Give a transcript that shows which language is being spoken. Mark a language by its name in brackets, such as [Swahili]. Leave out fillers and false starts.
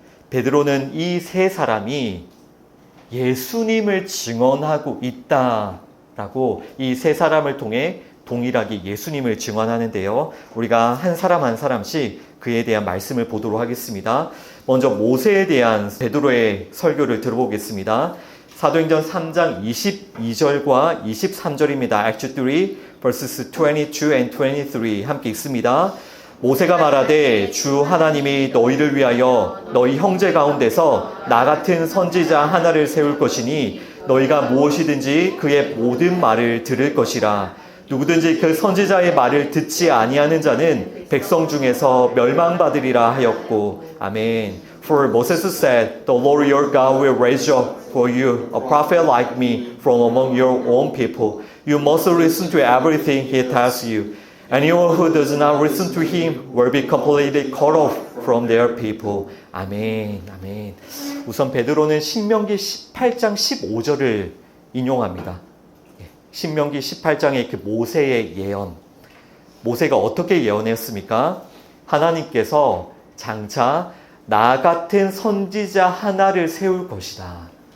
[Korean] 베드로는 이 세 사람이 예수님을 증언하고 있다라고 이 세 사람을 통해 동일하게 예수님을 증언하는데요. 우리가 한 사람 한 사람씩 그에 대한 말씀을 보도록 하겠습니다. 먼저 모세에 대한 베드로의 설교를 들어보겠습니다. 사도행전 3장 22절과 23절입니다. [English] Acts 3 verses 22 and 23 [Korean] 함께 읽습니다. 모세가 말하되 주 하나님이 너희를 위하여 너희 형제 가운데서 나 같은 선지자 하나를 세울 것이니 너희가 무엇이든지 그의 모든 말을 들을 것이라. 누구든지 그 선지자의 말을 듣지 아니하는 자는 백성 중에서 멸망받으리라 하였고. 아멘. [English] For Moses said, The Lord your God will raise up for you a prophet like me from among your own people. You must listen to everything he tells you. Anyone who does not listen to him will be completely cut off from their people. [Korean] 아멘. 아멘. 우선 베드로는 신명기 18장 15절을 인용합니다. 신명기 18장의 그 모세의 예언. 모세가 어떻게 예언했습니까? 하나님께서 장차 나 같은 선지자 하나를 세울 것이다.